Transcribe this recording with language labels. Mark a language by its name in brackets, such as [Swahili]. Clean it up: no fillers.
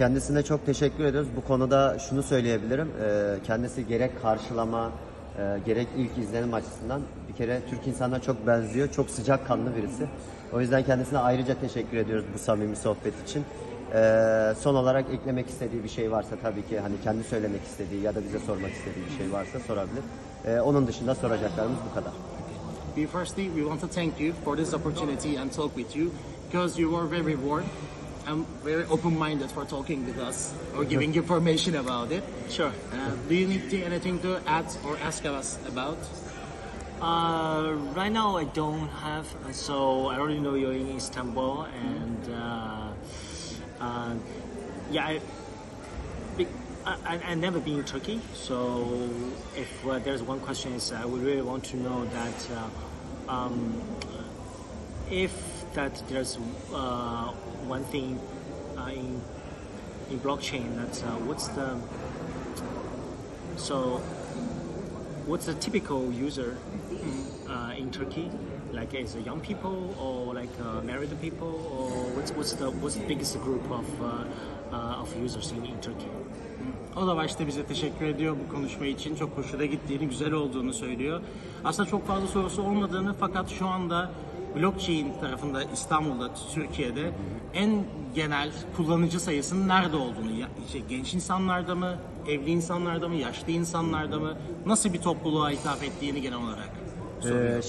[Turkish] Kendisine çok teşekkür ediyoruz. Bu konuda şunu söyleyebilirim. Kendisi gerek karşılama, gerek ilk izlenim açısından bir kere Türk insanına çok benziyor. Çok sıcakkanlı birisi. O yüzden kendisine ayrıca teşekkür ediyoruz bu samimi sohbet için. Son olarak eklemek istediği bir şey varsa tabii ki hani kendi söylemek istediği ya da bize sormak istediği bir şey varsa sorabilir. Onun dışında soracaklarımız bu kadar. [English] Firstly, we want to thank you for this opportunity and talk with you because you were very warm and very open-minded for talking with us or giving information about it. Sure. Do you need anything to add or ask us about? Right now I don't have, so I already know you're in Istanbul, and I never been in Turkey, so if there's one question is I would really want to know that if that there's one thing in blockchain that what's the typical user in Turkey? Like is it young people or like married people, or what's the biggest group of users in Turkey? [Turkish] O da başta bize teşekkür ediyor bu konuşma için. Çok hoşuna gittiğini, güzel olduğunu söylüyor. Aslında çok fazla sorusu olmadığını fakat şu anda blockchain tarafında İstanbul'da, Türkiye'de en genel kullanıcı sayısının nerede olduğunu, genç insanlarda mı, evli insanlarda mı, yaşlı insanlarda mı, nasıl bir topluluğa hitap ettiğini genel olarak soruyor.